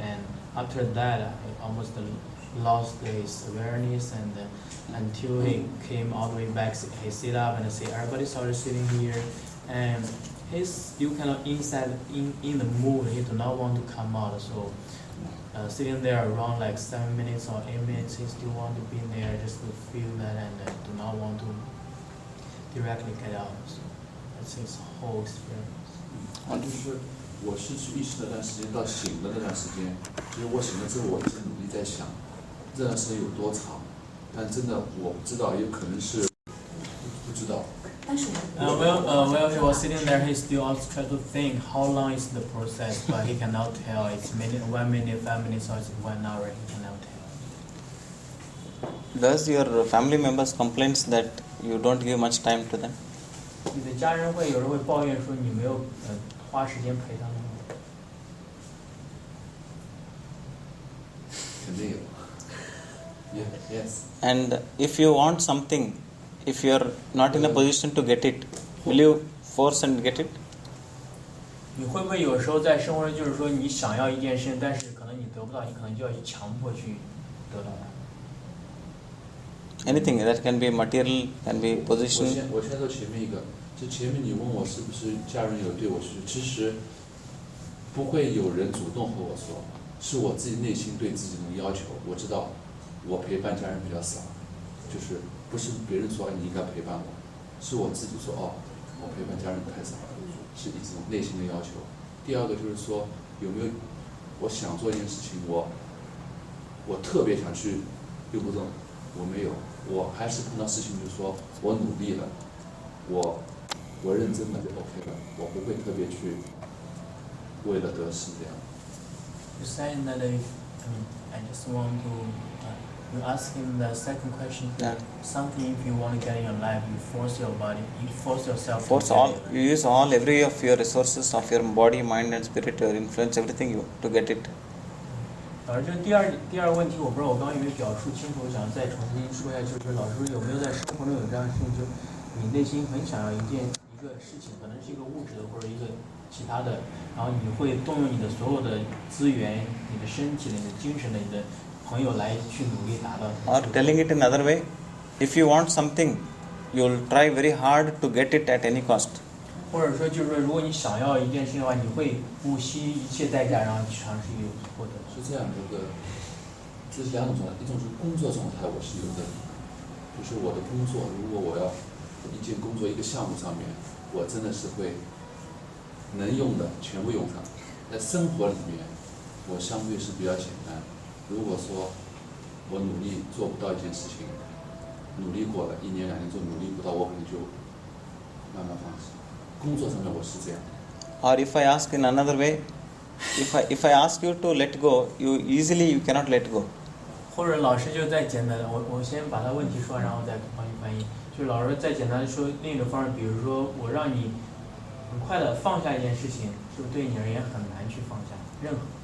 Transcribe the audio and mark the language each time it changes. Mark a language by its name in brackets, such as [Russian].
[English] And after that, he almost lost his awareness, and until he came all the way back, he sit up and say, everybody started sitting here, and he's still kind of inside in the mood. He do not want to come out. So sitting there around like 7 minutes or 8 minutes, he still want to be there just to feel that, and do not want to directly get out. So that's his whole experience. [Chinese] 就是我失去意识那段时间到醒的那段时间，就是我醒了之后，我一直努力在想，这段时间有多长，但真的我不知道，也可能是不知道。 [English] While he was sitting there, he still also tried to think how long is the process, but he cannot tell. It's 1 minute, 5 minutes, or it's 1 hour. He cannot tell. Does your family members complains that you don't give much time to them? [Chinese] 你的家人会有人会抱怨说你没有花时间陪他们吗？肯定有。 [English] Yes. And if you want something, if you are not in a position to get it, will you force and get it? [Chinese] 你会不会有时候在生活中就是说你想要一件事，但是可能你得不到，你可能就要去强迫去得到它？ [English] Anything that can be material, can be [Chinese] 我 [English] position. [Chinese] 先说前面一个，就前面你问我是不是家人有对我说，其实不会有人主动和我说，是我自己内心对自己的要求。我知道我陪伴家人比较少，就是不是别人说你应该陪伴我，是我自己说我陪伴家人太少了，是一种内心的要求。第二个就是说有没有我想做一件事情，我特别想去又不动，我没有。我还是碰到事情，就是说我努力了，我认真了就 OK 了，我不会特别去为了得失这样。 [English] You saying that I just want to. You ask him the second question. Yeah. Something if you want to get in your life, you force your body, you force yourself. Force to all. get it. You use every of your resources of your body, mind, and spirit, your influence, everything you to get it. [Chinese] 老师，这第二个问题，我不知道我刚刚有没有表述清楚，我想再重新说一下，就是老师有没有在生活中有这样的事情，就是你内心很想要一个事情，可能是一个物质的或者一个其他的，然后你会动用你的所有的资源、你的身体的、你的精神的、你的朋友来去努力达到。 [English] Or telling it in another way, if you want something, you'll try very hard to get it at any cost. [Chinese] 或者说，就是说，如果你想要一件事情的话，你会不惜一切代价，然后去尝试去获得。是这样的，这是两种状态，一种是工作状态，我是有的，就是我的工作，如果我要一件工作一个项目上面，我真的是会能用的全部用上。在生活里面，我相对是比较简单。如果说我努力做不到一件事情，努力过了1年2年做努力不到，我可能就慢慢放弃。工作上面我是这样。 [English] Or if I ask in another way, if I ask you to let go, you cannot let go. [Chinese] 或者老师就再简单的，我先把他问题说，然后再帮你翻译。就是老师再简单的说另一种方式，比如说我让你很快的放下一件事情，是不是对你而言很难去放下任何？